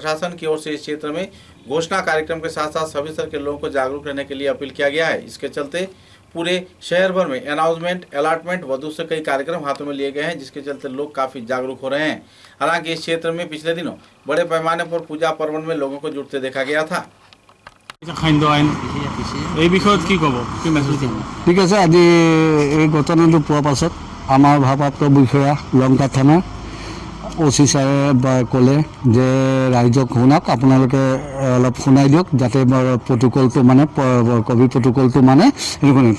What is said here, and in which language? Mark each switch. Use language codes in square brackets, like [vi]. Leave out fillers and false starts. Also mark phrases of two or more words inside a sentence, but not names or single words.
[hi] प्रशासन की ओर से इस क्षेत्र में घोषणा कार्यक्रम के साथ साथ सभी स्तर के लोगों को जागरूक रहने के लिए अपील किया गया है। इसके चलते पूरे शहर भर में [en] announcement, allotment [hi] व दूसरे कई कार्यक्रम हाथों में लिए गए हैं, जिसके चलते लोग काफी जागरूक हो रहे हैं। हालांकि इस क्षेत्र में पिछले दिनों बड़े पैमाने पर पूजा पर्वन में लोगों को जुटते देखा गया था। [as] ঠিক আছে, আজি এই ঘটনাটো পোৱাৰ পাছত আমাৰ ভাৰপ্ৰাপ্ত বিষয়া লংকা থানা OC ছাৰে ক'লে যে ৰাইজক শুনক, আপোনালোকে অলপ শুনাই দিয়ক যাতে প্ৰট'কলটো মানে ক'ভিড প্ৰট'কলটো মানে এনেকুৱা নহয়।